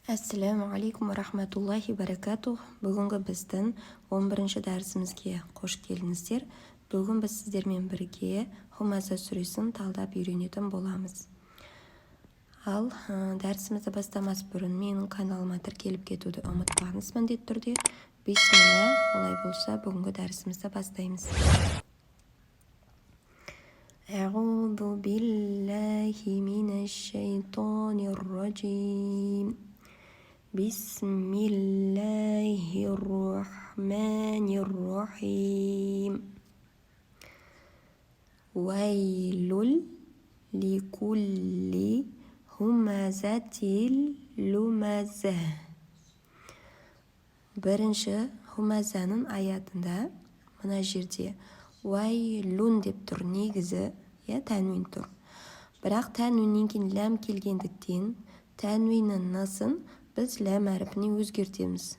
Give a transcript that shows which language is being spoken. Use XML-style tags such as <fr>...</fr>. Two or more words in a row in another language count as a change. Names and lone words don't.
<ar>السلام عليكم ورحمة الله وبركاته.</ar> <kk>Бүгінгі біздің 11-ші дәрісімізге қош келдіңіздер. Бүгін біз сіздермен бірге Хумаза сүресін талдап үйренетін боламыз. Ал дәрісімізді бастамас бұрын менің каналыма тіркеліп кетуді ұмытпаңыз міндетті түрде. Бисмилла, олай болса бүгінгі дәрісімізді бастаймыз.</kk> <ar>أعوذ بالله من الشيطان الرجيم. بسم الله الرحمن الرحيم ويل لكل همزة لمزة.</ar> <kk>Бірінші хумазаның аятында мына жерде уайлун деп тұр, негізі тәнвин тұр. Бірақ тәнвиннен кейін ләм келгендіктен тәнвиннің насын біз ләм әріпіне өзгертеміз.</kk>